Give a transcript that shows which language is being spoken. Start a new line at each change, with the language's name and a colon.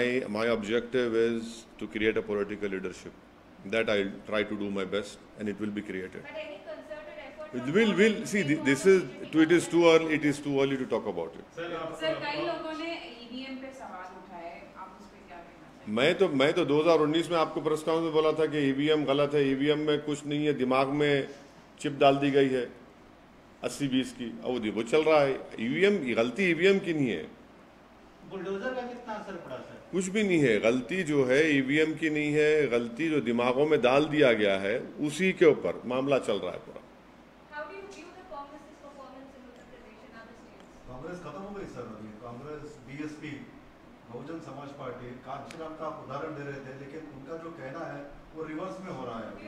English: My objective is to create a political leadership. That I'll try to do my best, and it will be created. but any concerted effort? We'll see. It is too early to talk about it.
Hindi: Sir, कई लोगों ने EVM पे सवाल उठाए, आप उस पे क्या कहना चाहेंगे? मैं तो 2019 में आपको प्रेस कॉन्फ्रेंस में बोला था कि ईवीएम गलत है, ईवीएम में कुछ नहीं है, दिमाग में चिप डाल दी गई है 80-20 की, और वो चल रहा है। ईवीएम गलती ईवीएम की नहीं है, बुलडोजर का कितना असर पड़ा सर? कुछ भी नहीं है। गलती जो है ईवीएम की नहीं है, गलती जो दिमागों में डाल दिया गया है उसी के ऊपर मामला चल रहा है पूरा।
English: How do you view the Congress's performance in Uttar Pradesh and other states?
Hindi: Congress खत्म हो गई सर। अभी कांग्रेस, बीएसपी, बहुजन समाज पार्टी, कांचीराम का आप उदाहरण दे रहे थे, लेकिन उनका जो कहना है वो रिवर्स में हो रहा है।